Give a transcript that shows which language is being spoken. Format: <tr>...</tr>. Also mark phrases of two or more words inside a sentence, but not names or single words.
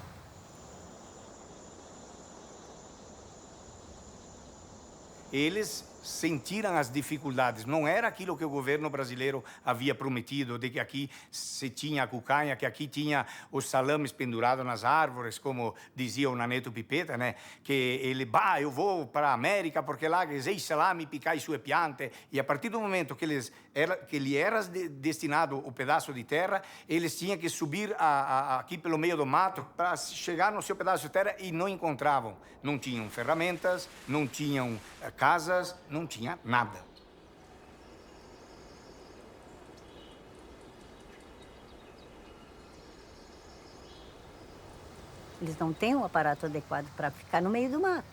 <pt>Eles sentiram as dificuldades. Não era aquilo que o governo brasileiro havia prometido, de que aqui se tinha a cucanha, que aqui tinha os salames pendurados nas árvores, como dizia o Naneto Pipeta, né? Que ele, eu vou para a América porque lá</pt> <vec>sei salame, picai sue piante.</vec> <pt>E a partir do momento que lhe era destinado o pedaço de terra, eles tinham que subir aqui pelo meio do mato para chegar no seu pedaço de terra, e não encontravam. Não tinham ferramentas, não tinham casas, não tinha nada. Eles não têm um aparato adequado para ficar no meio do mato.</pt>